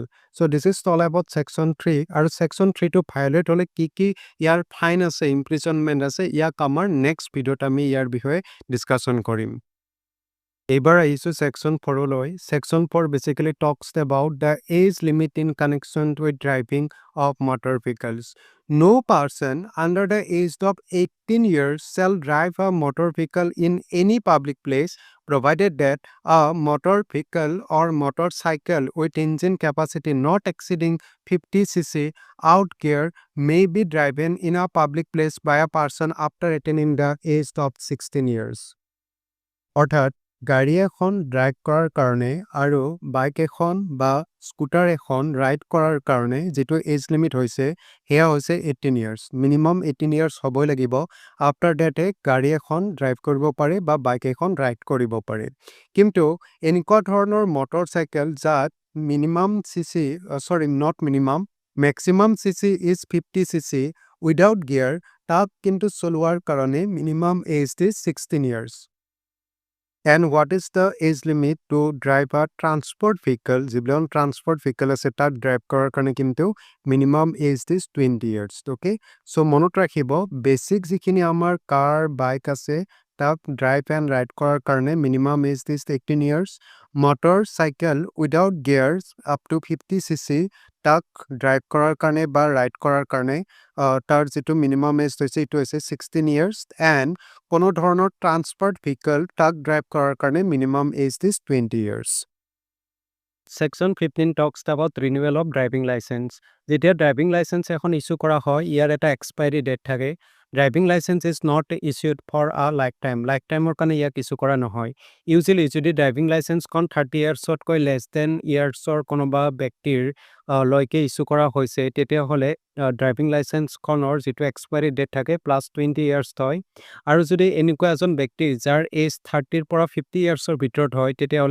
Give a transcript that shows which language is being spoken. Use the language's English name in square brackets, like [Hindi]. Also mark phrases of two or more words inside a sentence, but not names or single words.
[English] So this is all about section 3 [Assamese] আৰু ছেকশ্যন 3টো ভায়োলেট হ'লে কি ইয়াৰ ফাইন আছে, ইমপ্ৰিজনমেণ্ট আছে, ইয়াক আমাৰ [English] next video [Assamese] আমি ইয়াৰ বিষয়ে ডিছকাশ্যন কৰিম। এইবাৰ আহিছোঁ ছেকশ্যন 4লৈ। [English] Section 4 basically talks about the age limit in connection with driving of motor vehicles. No person under the age of 18 years shall drive a motor vehicle in any public place provided that a motor vehicle or motorcycle with engine capacity not exceeding 50 cc out gear may be driven in a public place by a person after attaining the age of 16 years. [Assamese] অৰ্থাৎ গাড়ী এখন ড্ৰাইভ কৰাৰ কাৰণে আৰু বাইক এখন বা স্কুটাৰ এখন ৰাইড কৰাৰ কাৰণে যিটো [English] age limit [Assamese] হৈছে সেয়া হৈছে 18 ইয়াৰ্ছ। [English] minimum 18 years [Assamese] হ'বই লাগিব। [English] after that [Assamese] গাড়ী এখন ড্ৰাইভ কৰিব পাৰে বা বাইক এখন ৰাইড কৰিব পাৰে। কিন্তু এনেকুৱা ধৰণৰ মটৰ চাইকেল যাত [English] maximum CC is 50 CC without gear [Assamese] তাক কিন্তু চলোৱাৰ কাৰণে [English] minimum age is 16 years. And what is the age limit to drive a transport vehicle? [Assamese] যিবিলাক [English] transport vehicle [Assamese] আছে তাক ড্ৰাইভ কৰাৰ কাৰণে কিন্তু [English] minimum age is 20 years, okay. [Assamese] চ' মনত ৰাখিব বেছিক যিখিনি আমাৰ কাৰ বাইক আছে তাক [English] drive and ride [Assamese] কৰাৰ কাৰণে [English] minimum age is 18 years. motor cycle without gears up to 50 CC [Assamese] তাক ড্ৰাইভ কৰাৰ কাৰণে বা ৰাইড কৰাৰ কাৰণে তাৰ যিটো [English] minimum age [Assamese] হৈছে এইটো হৈছে 16 ইয়াৰ্ছ। এণ্ড কোনো ধৰণৰ [English] transport vehicle [Assamese] তাক ড্ৰাইভ কৰাৰ কাৰণে [English] minimum age is 20 years. Section 15 talks about renewal of driving license. [Assamese] যেতিয়া [English] driving license [Assamese] এখন ইস্যু কৰা হয় ইয়াৰ এটা [English] expiry date [Assamese] থাকে [English] driving license is not issued for a life time [Assamese] কাৰণে ইয়াক ইস্যু কৰা নহয় ইউজুৱেলি যদি [English] driving license [Assamese] 30 ইয়াৰ্ছতকৈ [English] less than [Assamese] ইয়াৰ্ছৰ কোনোবা ব্যক্তিৰ লৈকে ইস্যু কৰা হৈছে তেতিয়াহ'লে [English] driving license [Assamese] যিটো [English] expiry date [Assamese] থাকে [English] plus 20 years [Assamese] হয় আৰু যদি এনেকুৱা এজন ব্যক্তি যাৰ এজ 30 পৰা 50 ইয়াৰ্ছৰ ভিতৰত হয় তেতিয়াহ'লে